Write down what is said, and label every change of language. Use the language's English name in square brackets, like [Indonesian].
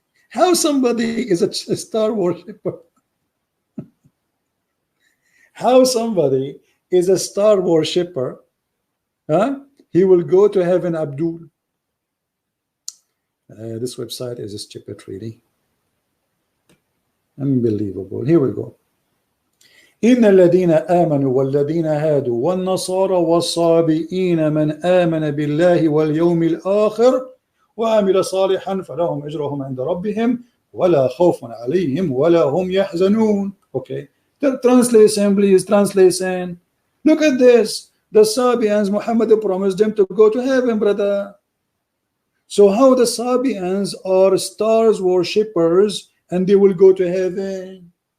[English] How somebody is a star worshipper? How somebody is a star worshipper? Huh? He will go to heaven, Abdul. This website is stupid, really. Unbelievable. Here we go. [Arabic] إن الذين آمنوا والذين هادوا والنصارى والصابئين من آمن بالله واليوم الآخر وعمل صالحا فلهم أجرهم عند ربهم ولا خوف عليهم ولا هم يحزنون. [English] Okay, the translation, please, translation. Look at this. The Sabians, Muhammad promised them to go to heaven, brother. So how the Sabians are stars worshippers and they will go to heaven?